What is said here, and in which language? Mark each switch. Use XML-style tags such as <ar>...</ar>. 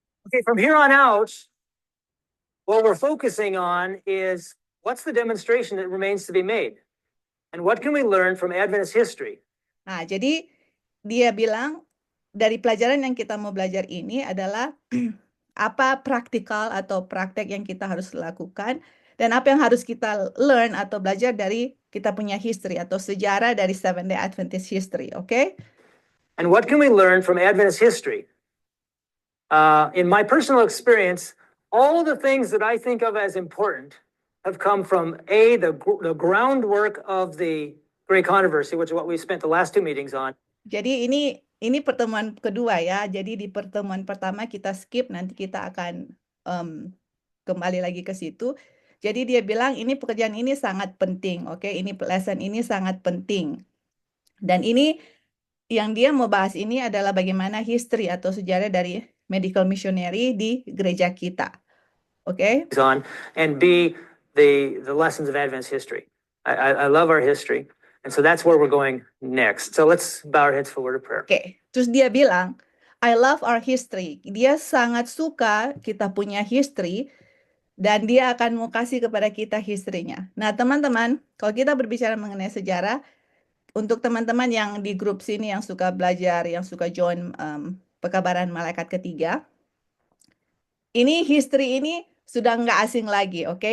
<en>Okay, from here on out, what we're focusing on is what's the demonstration that remains to be made? And what can we learn from Adventist history?</en> <id>Nah, jadi dia bilang dari pelajaran yang kita mau belajar ini adalah apa praktikal atau praktek yang kita harus lakukan dan apa yang harus kita learn atau belajar dari kita punya history atau sejarah dari Seventh-day Adventist history, oke?</id> <en>And what can we learn from Adventist history? In my personal experience, all the things that I think of as important have come from the groundwork of the Great Controversy, which is what we spent the last two meetings on.</en> <id>Jadi ini pertemuan kedua ya. Jadi di pertemuan pertama kita skip, nanti kita akan kembali lagi ke situ. Jadi dia bilang ini pekerjaan ini sangat penting, oke? Ini lesson ini sangat penting. Dan ini yang dia mau bahas ini adalah bagaimana history atau sejarah dari medical missionary di gereja kita. Oke?</id> <en>On and B, the lessons of Adventist history. I love our history. And so that's where we're going next. So let's bow our heads for a word of prayer.</en> <id>Oke. Terus dia bilang, I love our history. Dia sangat suka kita punya history dan dia akan mau kasih kepada kita history-nya. Nah, teman-teman, kalau kita berbicara mengenai sejarah, untuk teman-teman yang di grup sini yang suka belajar, yang suka join pekabaran malaikat ketiga, ini history ini sudah nggak asing lagi, oke?</id>